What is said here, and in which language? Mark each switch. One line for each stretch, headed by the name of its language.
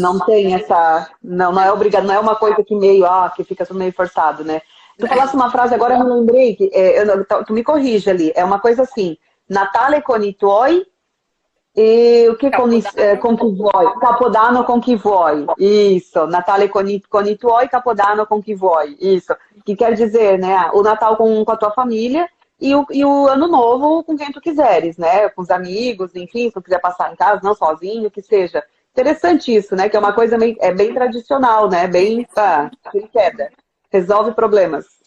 Portuguese: Não tem essa, não é obrigado, não é uma coisa que meio, que fica tudo meio forçado, né? Tu falasse uma frase agora, eu não lembrei, que tu me corrige ali, é uma coisa assim,
Italian: Natale con i tuoi
Portuguese: e o que
Italian: con chi vuoi? Capodanno con chi vuoi. Isso. Natale con i tuoi, Capodanno con chi vuoi.
Portuguese: Isso. Que quer dizer, né? O Natal com a tua família e o Ano Novo com quem tu quiseres, né? Com os amigos, enfim, se tu quiser passar em casa, não sozinho, que seja. Interessante isso, né? Que é uma coisa bem tradicional, né? Bem, sem queda. Resolve problemas.